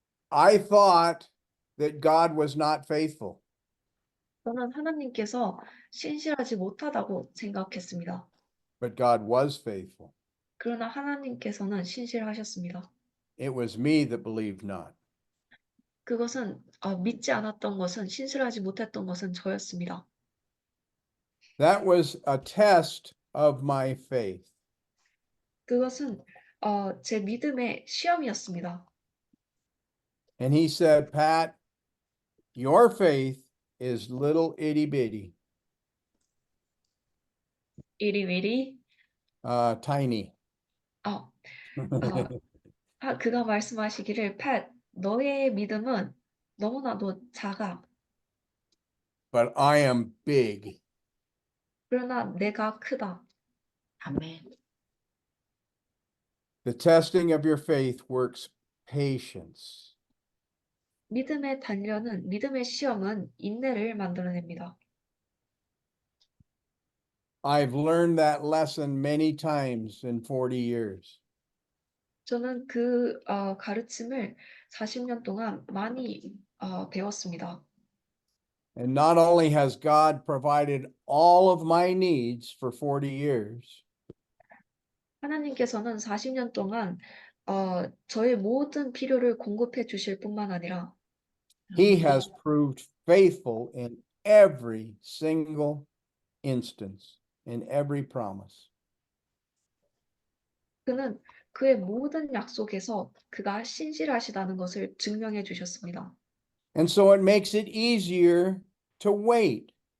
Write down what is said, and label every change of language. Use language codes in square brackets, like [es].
[en] I thought that God was not faithful. [ko] 저는 하나님께서 신실하지 못하다고 생각했습니다. [en] But God was faithful. [ko] 그러나 하나님께서는 신실하셨습니다. [en] It was me that believed not. [ko] 그것은 믿지 않았던 것은 신실하지 못했던 것은 저였습니다. [en] That was a test of my faith. [ko] 그것은 제 믿음의 시험이었습니다. [en] And he said, Pat, your faith is little itty bitty, 이리위리 tiny. [ko] 어, 그가 말씀하시기를 팻 너의 믿음은 너무나도 작아. [en] But I am big. [ko] 그러나 내가 크다. 아멘. [en] The testing of your faith works patience. [ko] 믿음의 시험은 인내를 만들어냅니다. [en] I've learned that lesson many times in 40 years. [ko] 저는 그 가르침을 40년 동안 많이 배웠습니다. [en] And not only has God provided all of my needs for 40 years, [ko] 하나님께서는 40년 동안 저의 모든 필요를 공급해 주실 뿐만 아니라 [en] he has proved faithful in every single instance, in every promise. [ko] 그는 그의 모든 약속에서 그가 신실하시다는 것을 증명해 주셨습니다. [en] And so it makes it easier to wait.